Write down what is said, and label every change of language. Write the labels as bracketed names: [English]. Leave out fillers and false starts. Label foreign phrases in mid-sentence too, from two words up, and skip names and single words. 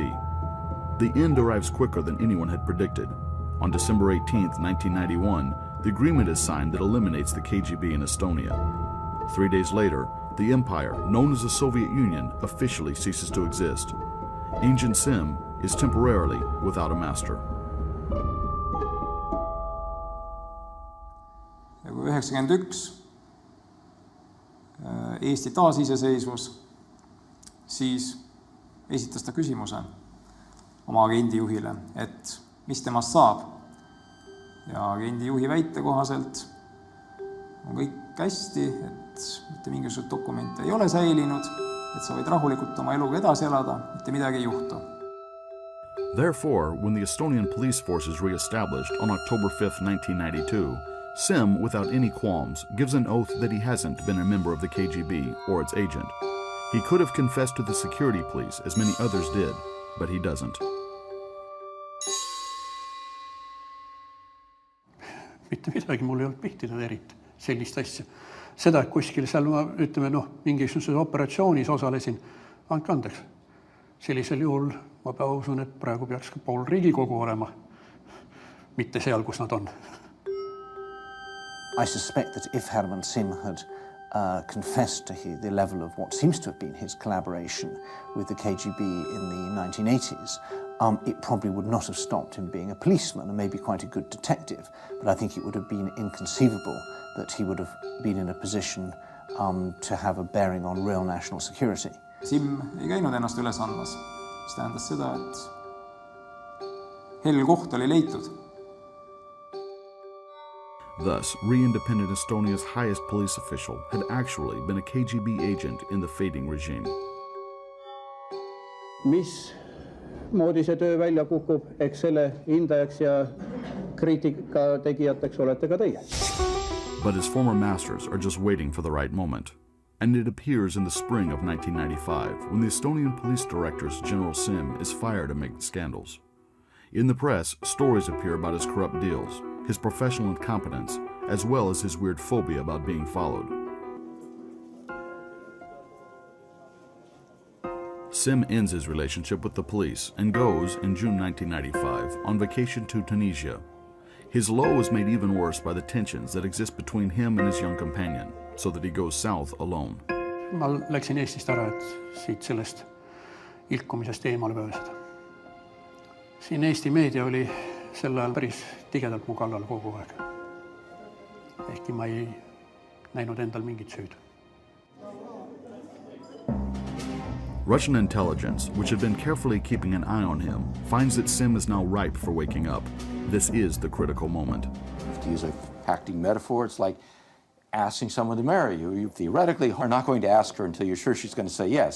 [English] The end arrives quicker than anyone had predicted. On December 18, 1991, the agreement is signed that eliminates the KGB in Estonia. 3 days later, the empire, known as the Soviet Union, officially ceases to exist. Agent Simm is temporarily without a master. [Estonian] Ja kui 1991 Eesti taasiseseisvus, siis esitas ta küsimuse oma agendijuhile, et mis temast saab. Ja agendijuhi väite kohaselt on kõik hästi, et mitte mingisugused dokumente ei ole säilinud, et sa võid rahulikult oma eluga edasi elada, mitte midagi ei juhtu. [English] Therefore, when the Estonian police force is re-established on October 5, 1992, Simm, without any qualms, gives an oath that he hasn't been a member of the KGB or its agent. He could have confessed to the security police, as many others did, but he doesn't. [Estonian] Mitte midagi mul ei olnud pihtinud eriti sellist asja. Seda, et kuskil seal ma, ütleme, mingisuguses operatsioonis osalesin, andke andeks. Sellisel juhul ma usun, et praegu peaks ka pool Riigikogu olema, mitte seal, kus nad on. [English] I suspect that if Herman Simm had confessed to the level of what seems to have been his collaboration with the KGB in the 1980s, it probably would not have stopped him being a policeman and maybe quite a good detective, but I think it would have been inconceivable that he would have been in a position to have a bearing on real national security. [Estonian] Simm ei käinud ennast üles andmas, mis tähendas seda, et hell koht oli leitud. [English] Thus, re-independent Estonia's highest police official had actually been a KGB agent in the fading regime. [Estonian] Mis moodi see töö välja kukub, eks selle hindajaks ja kriitika tegijateks olete ka teie. [English] But his former masters are just waiting for the right moment. And it appears in the spring of 1995 when the Estonian police director's General Simm is fired amid scandals. In the press, stories appear about his corrupt deals, his professional incompetence, as well as his weird phobia about being followed. Simm ends his relationship with the police and goes, in June 1995, on vacation to Tunisia. His low is made even worse by the tensions that exist between him and his young companion, so that he goes south alone. [Estonian] Ma läksin Eestist ära, et siit sellest ilkumisest eemale pääseda. Siin Eesti meedia oli sel ajal päris tigedalt mu kallal kogu aeg. Ehkki ma ei näinud endal mingit süüd. [English] Russian intelligence, which had been carefully keeping an eye on him, finds that Simm is now ripe for waking up. This is the critical moment. To use a acting metaphor, it's like asking someone to marry you. You theoretically are not going to ask her until you're sure she's going to say yes.